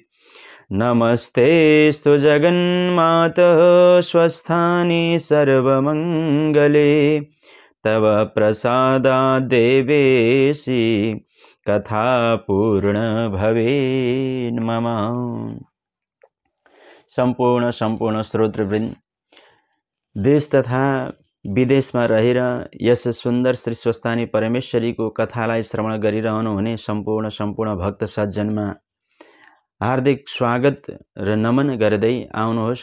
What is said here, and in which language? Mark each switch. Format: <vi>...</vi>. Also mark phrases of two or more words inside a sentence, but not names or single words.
<sa>नमस्तेऽस्तु जगन्मातः स्वस्थानि सर्वमङ्गले तव प्रसादाद् देवेशि कथा पूर्ण भवेत् मम।</sa> <ne>सम्पूर्ण श्रोतृवृन्द, देश तथा विदेशमा रहेर यस सुन्दर श्री स्वस्थानी परमेश्वरीको कथालाई श्रवण गरिरहनु हुने सम्पूर्ण भक्त सज्जनमा हार्दिक स्वागत र नमन गर्दै आउनुहोस्।</ne>